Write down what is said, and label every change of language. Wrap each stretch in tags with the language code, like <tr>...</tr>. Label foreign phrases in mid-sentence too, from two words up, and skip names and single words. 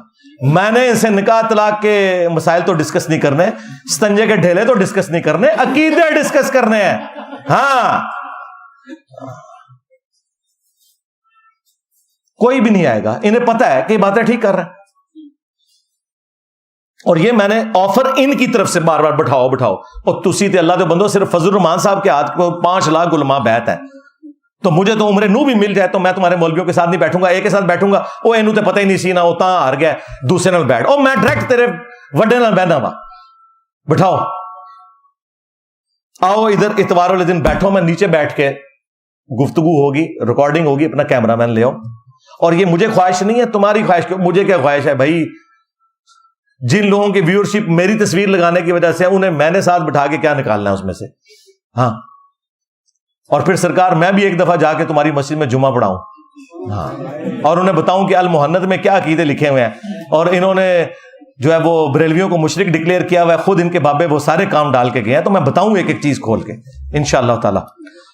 <ur>میں نے ان سے نکاح طلاق کے مسائل تو ڈسکس نہیں کرنے، ستنجے کے ڈھیلے تو ڈسکس نہیں کرنے، عقیدے ڈسکس کرنے ہیں، ہاں کوئی بھی نہیں آئے گا، انہیں پتا ہے کہ یہ باتیں ٹھیک کر رہے ہیں، اور یہ میں نے آفر ان کی طرف سے بار بار بٹھاؤ، اور</ur> <pa>تسی تے اللہ دے بندو،</pa> <ur>صرف فضل الرحمان صاحب کے ہاتھ کو 5 لاکھ علماء بیعت ہے، تو مجھے تو عمر نو بھی مل جائے تو میں تمہارے مولویوں کے ساتھ نہیں بیٹھوں گا، ایک کے ساتھ بیٹھوں گا، وہ</ur> <pa>اینو تے پتہ ہی نہیں سی نا، وہ تاں ہار گیا دوسرے نال بیٹھ، او میں ڈائریکٹ تیرے وڈے نال بہنا وا،</pa> <ur>بٹھاؤ، آؤ ادھر اتوار والے دن بیٹھو، میں نیچے بیٹھ کے گفتگو ہوگی، ریکارڈنگ ہوگی، اپنا کیمرہ مین لے آؤ، اور یہ مجھے خواہش نہیں ہے، تمہاری خواہش، مجھے کیا خواہش ہے بھائی، جن لوگوں کی ویورشپ میری تصویر لگانے کی وجہ سے انہیں میں نے ساتھ بٹھا کے کیا نکالنا ہے اس میں سے، ہاں، اور پھر سرکار میں بھی ایک دفعہ جا کے تمہاری مسجد میں جمعہ پڑھاؤں، ہاں، اور انہیں بتاؤں کہ المحنت میں کیا عقیدے لکھے ہوئے ہیں، اور انہوں نے جو ہے وہ بریلویوں کو مشرک ڈکلیئر کیا ہوا ہے، خود ان کے بابے وہ سارے کام ڈال کے گئے ہیں، تو میں بتاؤں ایک ایک چیز کھول کے انشاءاللہ تعالی۔</ur>